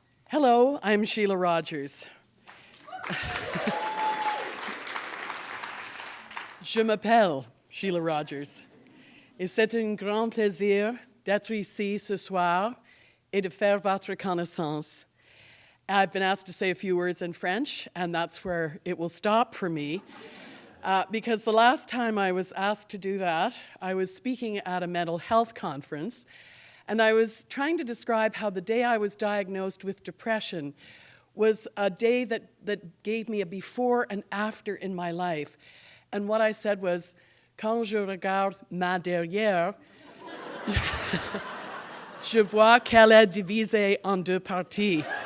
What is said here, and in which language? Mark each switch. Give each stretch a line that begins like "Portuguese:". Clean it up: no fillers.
English: Hello, I'm Shelagh Rogers.
French: Je m'appelle Shelagh Rogers. Et c'est un grand plaisir d'être ici ce soir et de faire votre connaissance.
English: I've been asked to say a few words in French, and that's where it will stop for me. Because the last time I was asked to do that, I was speaking at a mental health conference, and I was trying to describe how the day I was diagnosed with depression was a day that gave me a before and after in my life. And what I said was,
French: quand je regarde ma derrière, je vois qu'elle est divisée en deux parties.